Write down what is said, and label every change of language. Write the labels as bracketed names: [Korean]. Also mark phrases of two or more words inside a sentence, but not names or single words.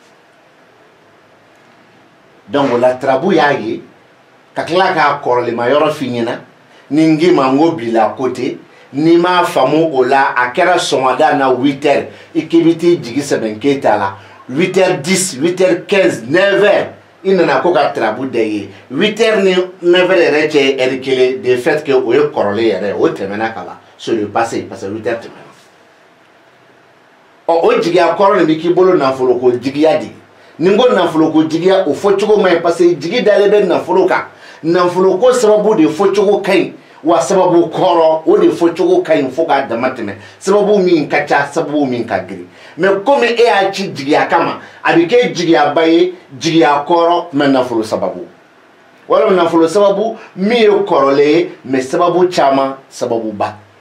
[Bambara] donc o la Tarabu y'a ye ka tila k'a kɔrɔlima yɔrɔ f'i ɲɛna ni n k'i ma n ko bila côté n'i m'a faamu o la a kɛra sɔgɔmada na 8 heures i k'i bɛ t'i jigi sɛbɛn Keyita la 8 heures 10 8 heures 15 9 heures i nana ko ka Tarabu dɛ ye 8 heures ni 9 heures yɛrɛ cɛ ye heure kelen de [French] fait que [Bambara] o ye kɔrɔlen yɛrɛ o tɛmɛna ka ban [French] sur le passé parce que [Bambara] 8 heures tɛmɛna ɔ o jigiya kɔrɔ nin bɛ k'i bolo nafolo ko jigiya de ni n ko nafolo ko jigiya o fɔ cogo man ɲi [French] parce que [Bambara] jigi dalen bɛ nafolo kan nafolo ko sababu de fɔ cogo ka ɲi wa sababu kɔrɔ o de fɔ cogo ka ɲi fo k'a dama tɛmɛ sababu min ka ca sababu min ka girin [French] mais comme [Bambara] e y'a ci jigiya kama a bɛ kɛ jigiyaba ye jigiya kɔrɔ mais nafolo sababu walima nafolo sababu min ye kɔrɔlen ye mais sababu caman sababuba